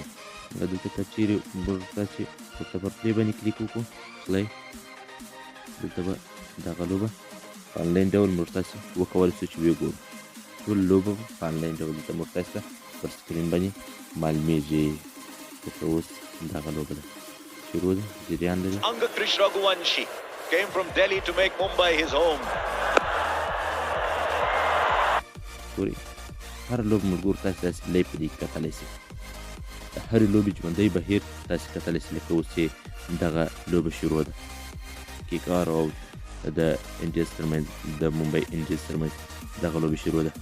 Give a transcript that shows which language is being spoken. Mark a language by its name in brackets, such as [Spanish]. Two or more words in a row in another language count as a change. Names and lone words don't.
[Pashto] دلته که چیرې موږ تاسې ورته پر پلی باندې کلیک وکړو، پلی، دلته به دغه لوبه په آنلاین ډول موږ تاسې وکولی شو چې وګورو. ټول لوبه په آنلاین ډول دلته موږ تاسو ته پر سکرین باندې معلومیږي. لکه اوس دغه لوبه ده، شروع ده، جریان لري. [English] Krish Raghuvanshi came from Delhi to make Mumbai his home. [Pashto] ګورئ هر لوبه ملګرو تاسې داسې لایف په دې کې کتلی شئ. د هرې لوبې ژوندی بهیر تاسې کتلی شئ. لکه اوس چې دغه لوبه شروع ده، کیک آر او د انډیز ترمنځ، د ممبئی انډیز ترمنځ دغه لوبې شروع ده.